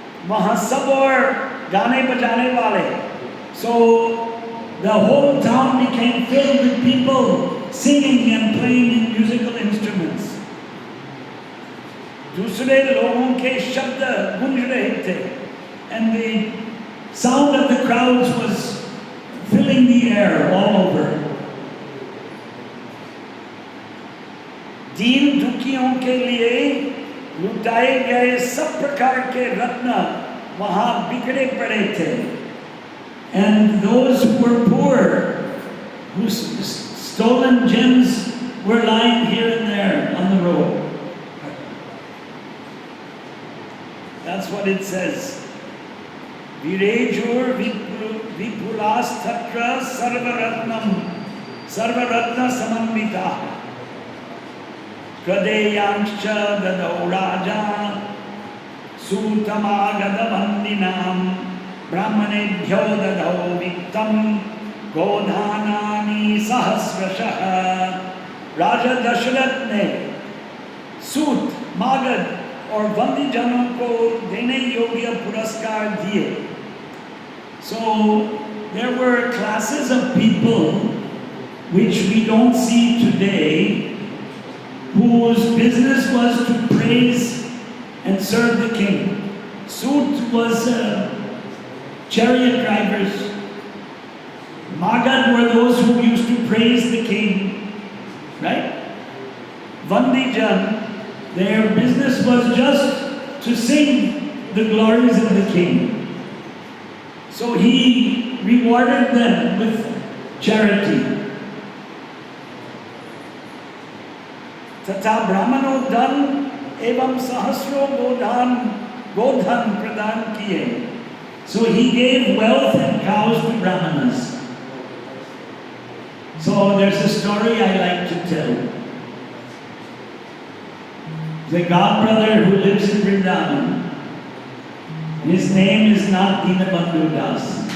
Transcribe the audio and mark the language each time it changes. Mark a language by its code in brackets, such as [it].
[hi] वहाँ सब और गाने बजाने वाले. [en] So the whole town became filled with people singing and playing musical instruments. [hi] दूसरे लोगों के शब्द गूंज रहे थे, [en] and the sound of the crowds was filling the air all over. [hi] दीन दुखियों के लिए लुटाए गए सब प्रकार के रत्न वहाँ बिखरे पड़े थे. [en] And those who were poor, whose stolen gems were lying here and there on the road. That's what it says. [sa] Virejur vipulastatra sarvaratna samanvita Kadeyancha dadau raja sutamagada vandinam brahmanebhyo dadau viktam godhanani sahasrashah. [hi] Raja Dasharath ने सूत मागध और बंदी जनों को देने योग्य पुरस्कार दिए. [en] So there were classes of people which we don't see today, whose business was to praise and serve the king. Sut was chariot drivers. Magad were those who used to praise the king, right? Vandijan, their business was just to sing the glories of the king. So he rewarded them with charity. [hi] तथा ब्राह्मणों धन एवं सहस्रों गोधन प्रदान किए. [en] So he gave wealth and cows to brahmanas. So there's a story I like to tell. The godbrother who lives in Vrindavan, his name is not Dinabandhu Das.